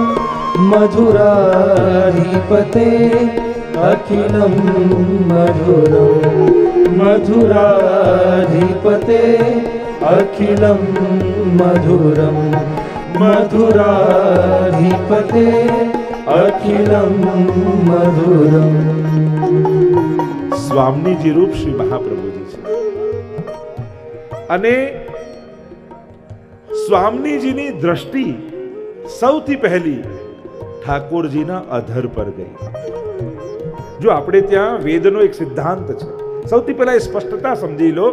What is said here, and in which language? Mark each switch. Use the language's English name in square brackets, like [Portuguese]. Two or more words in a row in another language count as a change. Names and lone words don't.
[Sanskrit] मधुराधिपते अखिलम मधुरम मधुराधिपते अखिलम मधुरम मधुराधिपते अखिलम मधुरम. [Gujarati] સ્વામીજી રૂપ શ્રી મહાપ્રભુજી છે. અને સ્વામીજીની દ્રષ્ટિ સૌથી પહેલી ઠાકોરજીના અધર પર ગઈ. જો આપણે ત્યાં વેદનો એક સિદ્ધાંત છે, સૌથી પહેલા એ સ્પષ્ટતા સમજી લો.